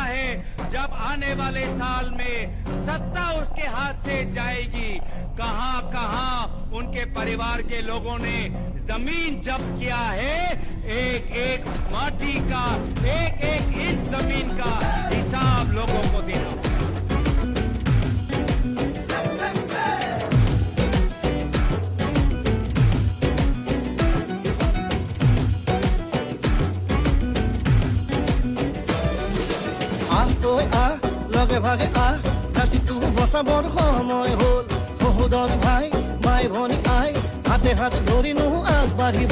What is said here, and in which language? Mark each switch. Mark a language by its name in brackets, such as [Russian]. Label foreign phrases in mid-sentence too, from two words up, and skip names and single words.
[Hindi] जब आने वाले साल में सत्ता उसके हाथ से जाएगी, कहां कहां उनके परिवार के लोगों ने जमीन जब्त किया है, एक एक माटी का, एक एक इंच जमीन का हिसाब लोगों को देना होगा। [Assamese] লগে ভাগে জাতিটো বচাবৰ সময় হ'ল, সহোদৰ ভাই মাই ভনী আই হাতে হাত ধৰি নো আগবাঢ়িব।